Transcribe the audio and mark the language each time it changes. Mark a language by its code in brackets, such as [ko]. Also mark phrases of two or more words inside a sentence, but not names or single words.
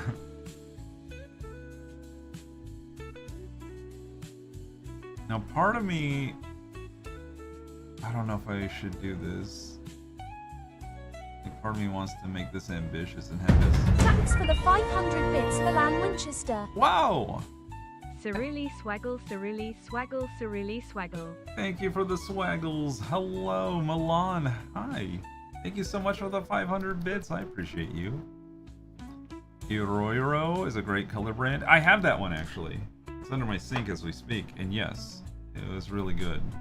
[en] Now, part of me, I don't know if I should do this. Like, part of me wants to make this ambitious and have this. Thanks for the 500 bits, Milan Winchester. Wow! Ceruli swaggle, ceruli swaggle, ceruli swaggle. Thank you for the swaggles. Hello, Milan. Hi. Thank you so much for the 500 bits. I appreciate you. Iroiro is a great color brand. I have that one actually. It's under my sink as we speak, and yes, it was really good.